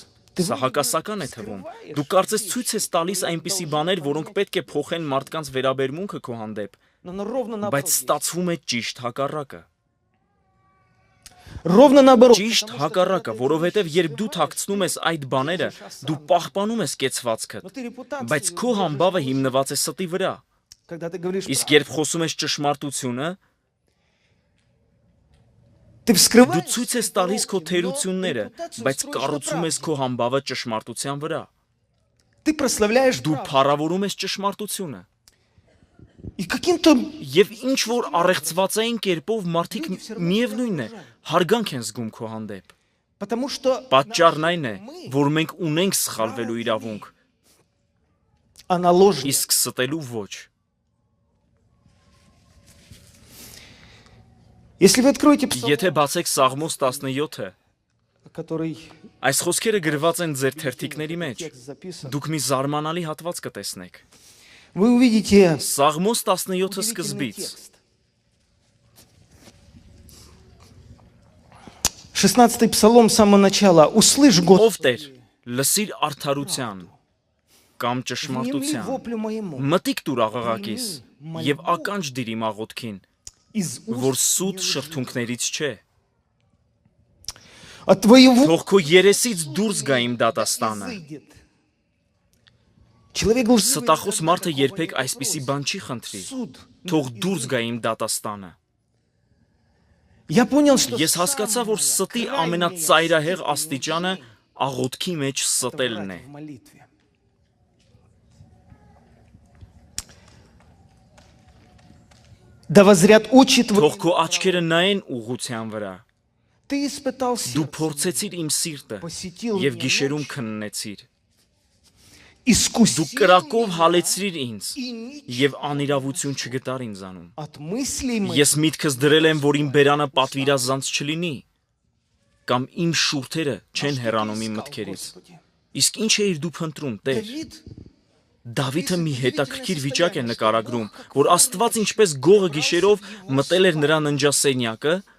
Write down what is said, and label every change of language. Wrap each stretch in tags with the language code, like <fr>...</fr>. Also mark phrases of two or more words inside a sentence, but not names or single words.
<hy>Սա հակասական է թվում։ Դու կարծես ցույց ես տալիս այնպիսի բաներ, որոնք պետք է փոխեն մարդկանց վերաբերմունքը քո հանդեպ,</hy> <ru>Но ровно</ru> <hy>բայց</hy> <ru>наоборот.</ru> <hy>ստացվում է ճիշտ հակառակը։</hy> <ru>Ровно наоборот.</ru> <hy>Ճիշտ հակառակը, որովհետև երբ դու թաքցնում ես այդ բաները, դու պահպանում ես կեցվածքդ,</hy> <ru>Но ты репутацию</ru> <hy>բայց քո համբավը հիմնված է ստի վրա։</hy> <ru>Когда ты говоришь</ru> <hy>Իսկ</hy> <ru>правду,</ru> <hy>երբ խոսում ես ճշմարտությունը,</hy> <ru>ты</ru> <hy>դու</hy> <ru>вскрываешь</ru> <hy>ցույց ես</hy> <ru>свои</ru> <hy>տալիս քո</hy> <ru>пороки, но</ru> <hy>թերությունները,</hy> <ru>репутацию</ru> <hy>բայց</hy> <ru>строишь на</ru> <hy>կառուցում ես</hy> <ru>правде.</ru> <hy>քո համբավը ճշմարտության վրա։</hy> <ru>Ты прославляешь</ru> <hy>Դու</hy> <ru>правду.</ru> <hy>փառավորում ես ճշմարտությունը։</hy> <ru>И каким-то...</ru> <hy>Եվ ինչ որ առեղծվածային կերպով մարդիկ միևնույնն է, հարգանք են զգում քո հանդեպ։</hy> <ru>Потому что</ru> <hy>Պատճառն այն է,</hy> <ru>мы,</ru> <hy>որ մենք ունենք սխալվելու իրավունք,</hy> <ru>а на ложь нет.</ru> <hy>իսկ ստելու ոչ։</hy> <ru>Если вы откроете псалом,</ru> <hy>Եթե բացեք Սաղմոս 17-ը,</hy> <ru>который</ru> <hy>այս խոսքերը գրված են ձեր թերթիկների մեջ,</hy> <ru>текст записан,</ru> <hy>դուք մի զարմանալի հատված կտեսնեք։</hy> <ru>вы увидите</ru> <hy>Սաղմոս 17-ը</hy> <ru>удивительный</ru> <hy>սկզբից,</hy> <ru>текст. 16-й псалом с самого начала. Услышь,</ru> <hy>ով</hy> <ru>Господи,</ru> <hy>Տեր, լսիր արդարության կամ</hy> <ru>внемли</ru> <hy>ճշմարտության,</hy> <ru>воплю моему</ru> <hy>մտիկ տուր աղաղակիս եւ ականջ դիր իմ աղոթքին,</hy> <ru>из</ru> <hy>որ</hy> <ru>уст</ru> <hy>սուտ շրթունքներից չէ։</hy> <ru>от твоего</ru> <hy>Թող քո երեսից դուրս գա իմ դատաստանը։</hy> <ru>изыдет. Человек лживый</ru> <hy>Ստախոս</hy> <ru>никогда</ru> <hy>մարդը</hy> <ru>такого</ru> <hy>երբեք</hy> <ru>не</ru> <hy>այսպիսի</hy> <ru>попросит.</ru> <hy>բան չի խնդրի։</hy> <ru>Суд.</ru> <hy>Թող դուրս գա իմ դատաստանը։</hy> <ru>Я понял, что</ru> <hy>Ես հասկացա, որ</hy> <ru>самая</ru> <hy>ստի</hy> <ru>крайняя</ru> <hy>ամենածայրահեղ</hy> <ru>степень</ru> <hy>աստիճանը աղոթքի մեջ ստելն է։</hy> <ru>в молитве. Да воззрят очи твои.</ru> <hy>Թող քո աչքերը նայեն ուղղության վրա։</hy> <ru>Ты испытал</ru> <hy>Դու</hy> <ru>сердце,</ru> <hy>փորձեցիր իմ սիրտը</hy> <ru>посетил</ru> <hy>եւ</hy> <ru>меня</ru> <hy>գիշերում</hy> <ru>ночью,</ru> <hy>քննեցիր։</hy> <ru>искусил</ru> <hy>Դու կրակով</hy> <ru>меня</ru> <hy>հալեցրիր ինձ</hy> <ru>и ничего</ru> <hy>եւ անիրավություն չգտար ինձանում։</hy> <ru>от мыслей моих</ru> <hy>Ես միտքս դրել եմ, որ իմ բերանը պատվիրազանց չլինի, կամ իմ շուրթերը չեն հեռանում իմ մտքերից։</hy> <ru>Господи.</ru> <hy>Իսկ ինչ էիր դու փնտրում, Տեր։</hy> <ru>Давид</ru> <hy>Դավիթը մի հետաքրքիր վիճակ է նկարագրում, որ Աստված ինչպես գողը գիշերով մտել էր նրա ննջասենյակը</hy>